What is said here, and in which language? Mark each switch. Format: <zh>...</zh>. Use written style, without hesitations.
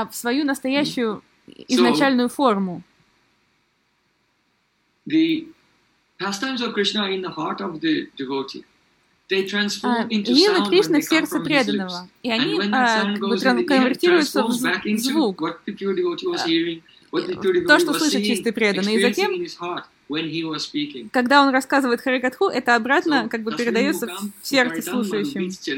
<ru>В свою настоящую изначальную форму.</ru> <en>The pastimes of Krishna in the heart of the devotee, they transform into sound.</en> <ru>Лила Кришна в сердце преданного, и они конвертируются в звук.</ru> <en>What the pure devotee was hearing, what the pure devotee was seeing, experiencing in his heart. When he was speaking.</en> <ru>Когда он рассказывает Харикатху, это обратно как бы передается в сердце слушающим.</ru>